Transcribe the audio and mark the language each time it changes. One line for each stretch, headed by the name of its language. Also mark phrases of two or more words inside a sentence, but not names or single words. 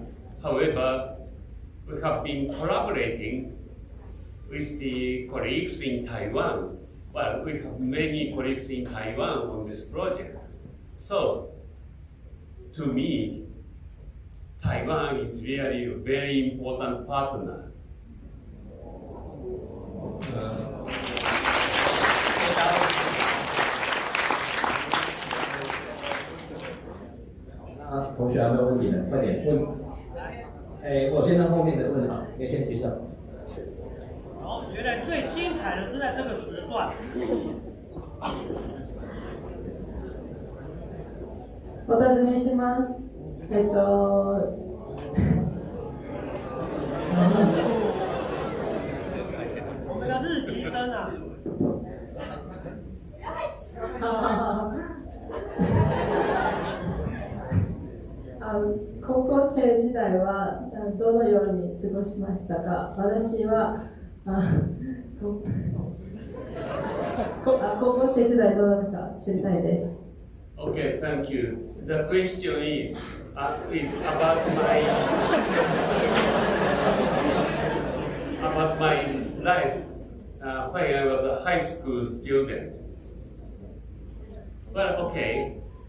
English: However, we have been collaborating with the colleagues in Taiwan. Well, we have many colleagues in Taiwan on this project. So, to me, Taiwan is really a very important partner.
Chinese: 那同学还没有问题呢，快点问。我先让后面的问好，你先举手。好，觉得最精彩的是在这个时段。
Japanese: お尋ねします。
Chinese: 我们的日期生啊。
Japanese: 高校生時代はどのように過ごしましたか。私は高校生時代どうだったか知りたいです。
English: Okay, thank you. The question is about my life when I was a high school student. Well, okay.